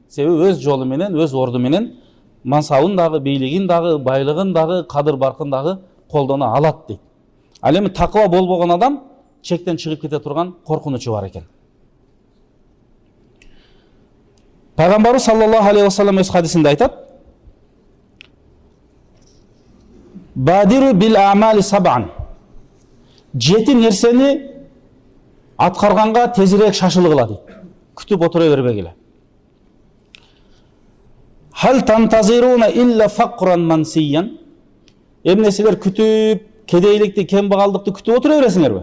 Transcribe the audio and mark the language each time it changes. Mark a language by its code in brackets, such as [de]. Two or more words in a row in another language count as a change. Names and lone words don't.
[ky] Себеби өз жолу менен, өз орду менен мансабын дагы, бийлигин дагы, байлыгын дагы, кадыр баркын дагы колдоно алат дейт. Ал эми такыба болбогон адам чектен чыгып кете турган коркунучу бар экен. Пайгамбарыбыз [ar] صلى الله عليه وسلم [ky] өз хадисинде айтат: [ar] "بادروا بالأعمال سبعا." [ky] Жети нерсени аткарганга тезирээк шашылгыла дейт. Күтүп отура бербегиле. [ar] هل تنتظرون إلا فقرا منسيا. [ky] Эмне силер күтүп, кедейликти, кембагалдыкты күтүп отура бересиңерби?